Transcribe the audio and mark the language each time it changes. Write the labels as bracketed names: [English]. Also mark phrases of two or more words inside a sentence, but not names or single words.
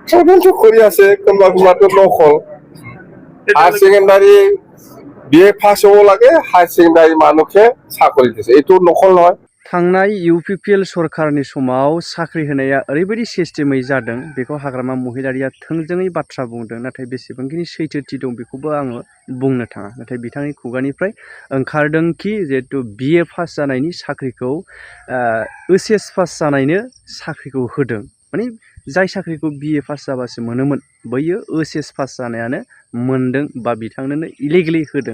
[Assamese] সাধারণত কৰি আছে কোনোবা কোনোবাটো নকল [English] higher secondary BA pass [Assamese] হ'ব লাগে [English] higher secondary [Assamese] মানুহে চাকৰি দিছে এইটো নকল নহয়। [Bodo] थांनाय इउपिपिएल सरकारनि समाव साख्रि होनाया ओरैबायदि सिस्टेमै जादों बेखौ हाग्रामा महिलारिया थोंजोङै बाथ्रा बुंदों, नाथाय बेसेबांखिनि सैथोथि दं बेखौबो आङो बुंनो थाङा। नाथाय बिथांनि खुगानिफ्राय ओंखारदोंखि जिहेतु [English] BA pass [Bodo] जानायनि साख्रिखौ [English] HS pass [Bodo] जानायनो साख्रिखौ होदों, माने जाय साख्रिखौ [English] BA pass [Bodo] जाबासो मोनोमोन बैयो [English] HS pass [Bodo] जानायानो मोनदों बा बिथांनोनो इलिगेलि होदों।